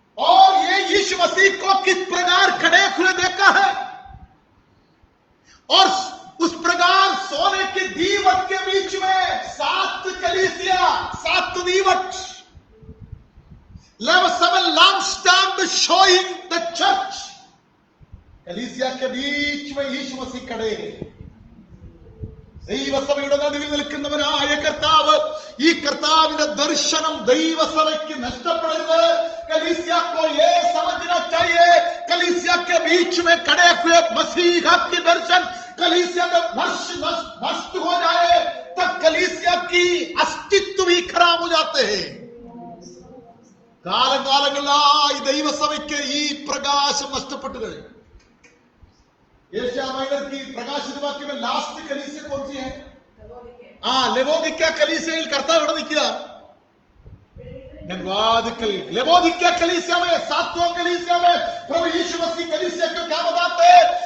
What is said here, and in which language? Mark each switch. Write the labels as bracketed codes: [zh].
[hi] और ये यीशु मसीह को किस प्रकार खड़े हुए देखा है, और उस प्रकार सोने के दीवट के बीच में 7 कलीसिया, 7 दीवट, 7 [en] lampstand showing the church। [hi] कलीसिया के बीच में यीशु मसीह खड़े हैं। [ml] ദൈവസഭയുടെ നടുവിൽ നിൽക്കുന്നവനായ കർത്താവ്, ഈ കർത്താവിന്റെ ദർശനം ദൈവസഭയ്ക്ക് നഷ്ടപ്പെടരുത്। [hi] कलीसिया को ये समझना चाहिए, कलीसिया के बीच में खड़े हुए मसीहा की दर्शन कलीसिया में नष्ट हो जाए, तब कलीसिया की अस्तित्व भी खराब हो जाते हैं। [ml] കാലകാലങ്ങളായി ദൈവസഭയ്ക്ക് ഈ പ്രകാശം നഷ്ടപ്പെട്ടു കഴിഞ്ഞു। [hi] एशिया माइनर की प्रकाशित वाक्य में लास्ट कलीसिया कौन सी है? लेवोदिक्या कलीसिया करता [ml] ഇവിടെ നിൽക്കുക। [hi] लेवोदिक्या कलीसिया में 7वां कलीसिया में प्रभु यीशु मसीह कलीसिया को क्या बताते हैं?